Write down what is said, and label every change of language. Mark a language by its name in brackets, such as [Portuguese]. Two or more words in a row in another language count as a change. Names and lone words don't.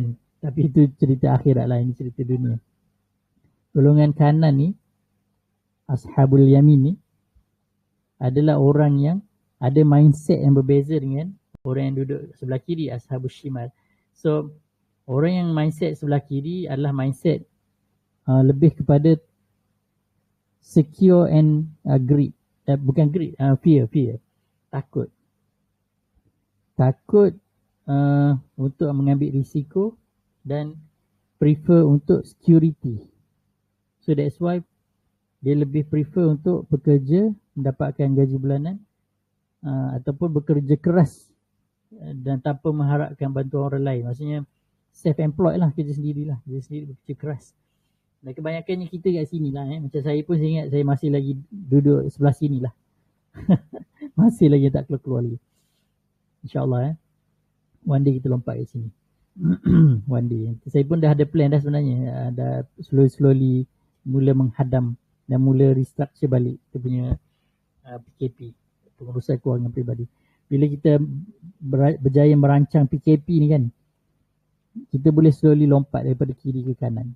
[Malay] Tapi itu cerita akhirat lah, ini cerita dunia. Golongan kanan ni, [Arabic] أصحاب اليمين [Malay] ni, adalah orang yang ada mindset yang berbeza dengan orang yang duduk sebelah kiri, [Arabic] أصحاب الشمال. [Malay] So orang yang mindset sebelah kiri adalah mindset lebih kepada [English] secure and greed. Bukan greed, fear. [Malay] Takut untuk mengambil risiko dan prefer untuk security. [English] So that's why [Malay] dia lebih prefer untuk bekerja, mendapatkan gaji bulanan ataupun bekerja keras dan tanpa mengharapkan bantuan orang lain. Maksudnya self-employed lah, kerja sendiri bekerja keras. Dan kebanyakannya kita kat sini lah. Macam saya pun saya ingat saya masih lagi duduk sebelah sini lah. Masih lagi tak keluar lagi. InsyaAllah [English] one day [Malay] kita lompat kat sini. [English] One day. [Malay] Saya pun dah ada plan dah sebenarnya. Dah slowly mula menghadam dan mula restructure balik kita punya PKP, pengurusan kewangan peribadi. Bila kita berjaya merancang PKP ni kan, kita boleh slowly lompat daripada kiri ke kanan.